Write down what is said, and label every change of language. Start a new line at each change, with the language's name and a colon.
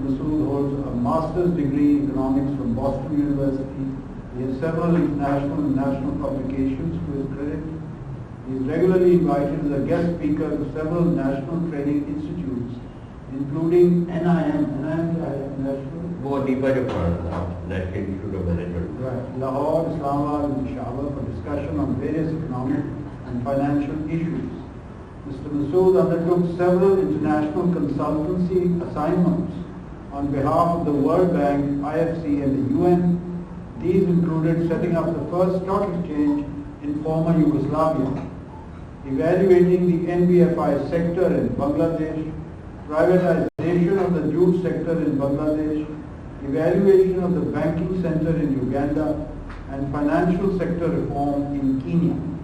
English: Masud holds a master's degree in economics from Boston University. He has several international and national publications to his credit. He is regularly invited as a guest speaker to several national training institutes, including NIM.
Urdu: NIM kya hai? National? وہ NIPA جو پڑھا تھا, national institute of management.
English: Right. Lahore, Islamabad and Peshawar for discussion on various economic and financial issues. Mr. Masud undertook several international consultancy assignments on behalf of the World Bank, IFC and the UN. These included setting up the first stock exchange in former Yugoslavia, evaluating the NBFI sector in Bangladesh, privatization of the jute sector in Bangladesh, evaluation of the banking center in Uganda, and financial sector reform in Kenya.